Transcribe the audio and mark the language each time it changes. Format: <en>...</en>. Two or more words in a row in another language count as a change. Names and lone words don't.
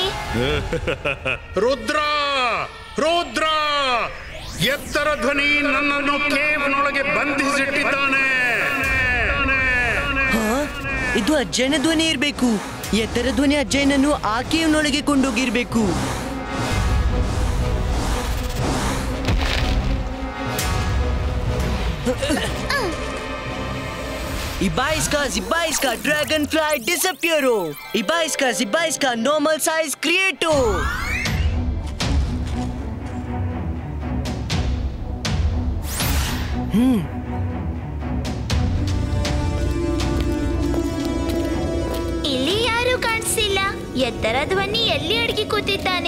<kn>ರುದ್ರ, ರುದ್ರ, ಎತ್ತರ ಧ್ವನಿ ನನ್ನನ್ನು ಕೇವ್ನೊಳಗೆ ಬಂಧಿಸಿಟ್ಟಿದ್ದಾನೆ. ಇದು ಅಜ್ಜನ ಧ್ವನಿ ಇರ್ಬೇಕು. ಎತ್ತರ ಧ್ವನಿ ಅಜ್ಜನನ್ನು ಆ ಕೇವ್ನೊಳಗೆ ಕೊಂಡೋಗಿರ್ಬೇಕು. Ibaiska, dragonfly disappearo. Ibaiska, normal size creato. ಇಲ್ಲಿ ಯಾರು ಕಾಣಿಸಿಲ್ಲ. ಎತ್ತರ ಧ್ವನಿ ಎಲ್ಲಿ ಅಡಗಿ ಕೂತಿದ್ದಾನೆ?</kn>